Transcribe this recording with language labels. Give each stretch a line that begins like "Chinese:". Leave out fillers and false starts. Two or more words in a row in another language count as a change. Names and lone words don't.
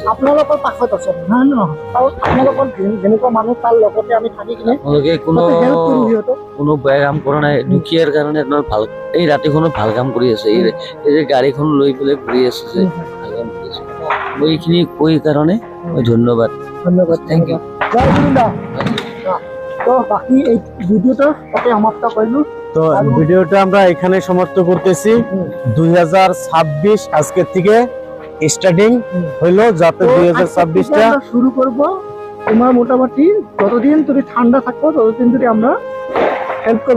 Assamese: আপোনালোকৰ পাছত আছে নহয় নহয়, আপোনালোকৰ যেনেকুৱা মানুহ তাৰ লগতে আমি থাকি কিনে আপোনালোকে কোনো বেয়া কাম কৰা নাই। দুখীয়াৰ কাৰণে আপোনাৰ ভাল এই ৰাতিখনত ভাল কাম কৰি আছে। এই যে গাড়ীখন লৈ পেলাই ঘূৰি আছে যে ভাল কাম কৰি আছে। মই এইখিনি কৈ কাৰণে মই ধন্যবাদ।
English: Thank you.
Bangla: তো বাকি এই ভিডিওটা তাতে সমাপ্ত করলু। তো ভিডিওটা আমরা এখানে সমাপ্ত করতেছি। 2026 আজকের থেকে স্টার্টিং হইলো, যাতে 2026টা শুরু করব। তোমার মোটামুটি যতদিন তুমি ঠান্ডা থাকবো ততদিন যদি আমরা হেল্প করব।